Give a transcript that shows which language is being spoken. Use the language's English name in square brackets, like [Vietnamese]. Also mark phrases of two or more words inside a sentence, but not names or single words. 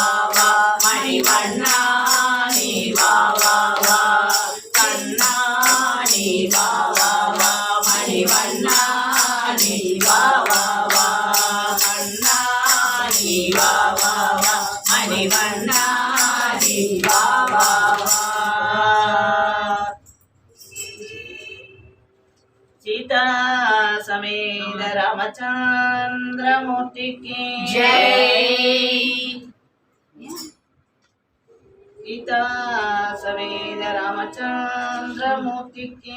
[Tamil] மணிவண்ணா நீ பாபா. கண்ணா நீ பாபா. மணிவண்ணா நீ பாபா. கண்ணா நீ பாபா. மணிவண்ணா நீ பாபா. [Hindi] सीता समेत रामचंद्र मूर्ति की जय. सीता समेत रामचंद्र मूर्ति की